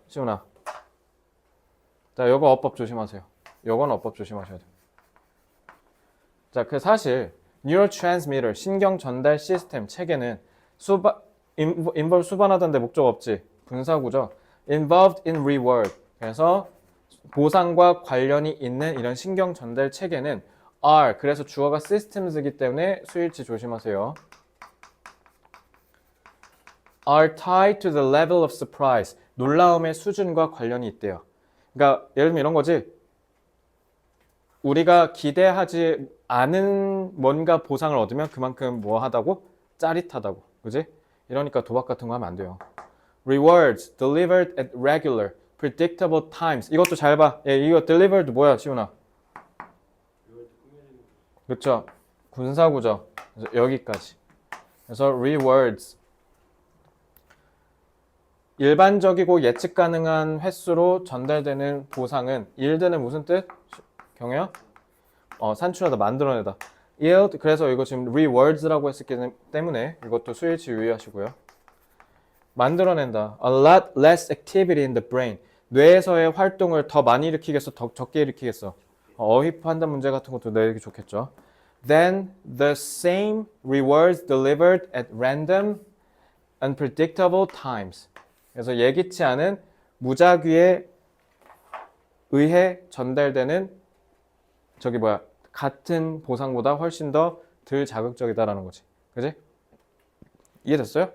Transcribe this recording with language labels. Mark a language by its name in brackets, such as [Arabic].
[Korean] 시훈아. 자, 요거 어법 조심하세요. 요건 어법 조심하셔야 돼요. 자, 그 사실 neurotransmitter 신경 전달 시스템 체계는 involve 수반하던데 목적 없지. 분사구죠. [English] involved in reward. [Korean] 그래서 보상과 관련이 있는 이런 신경 전달 체계는 are, 그래서 주어가 systems이기 때문에 수일치 조심하세요. [English] are tied to the level of surprise. [Korean] 놀라움의 수준과 관련이 있대요. 그러니까 예를 들면 이런 거지. 우리가 기대하지 않은 뭔가 보상을 얻으면 그만큼 뭐 하다고? 짜릿하다고. 그지? 이러니까 도박 같은 거 하면 안 돼요. [English] rewards delivered at regular predictable times. [Korean] 이것도 잘 봐. 이거 delivered 뭐야, 시훈아? 그렇죠. 군사구죠. 그래서 여기까지. 그래서 rewards 일반적이고 예측 가능한 횟수로 전달되는 보상은 yield는 무슨 뜻? 경혜야? 산출하다, 만들어내다. yield, 그래서 이거 지금 rewards라고 했기 때문에 이것도 수일치 유의하시고요. 만들어낸다. [English] A lot less activity in the brain. [Korean] 뇌에서의 활동을 더 많이 일으키겠어? 더 적게 일으키겠어? 어휘 판단 문제 같은 것도 내기 좋겠죠. [English] Then the same rewards delivered at random, unpredictable times. [Korean] 그래서 예기치 않은 무작위에 의해 전달되는 같은 보상보다 훨씬 더 덜 자극적이다라는 거지. 그지? 이해됐어요?